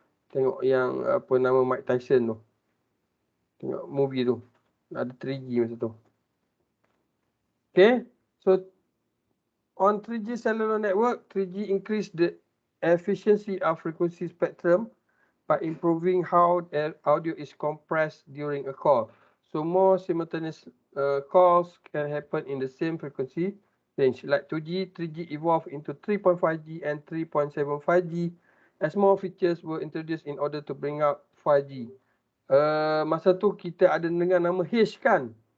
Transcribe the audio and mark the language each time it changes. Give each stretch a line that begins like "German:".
Malay: Tengok yang apa nama Mike Tyson tu. Tengok movie tu. Ada 3G masa tu.
English: Okay, so on 3G cellular network, 3G increase the efficiency of frequency spectrum by improving how audio is compressed during a call. So more simultaneous calls can happen in the same frequency range. Like 2G, 3G evolved into 3.5G and 3.75G as more features were introduced in order to bring out 5G.
Malay: Masa tu kita ada dengar nama H kan?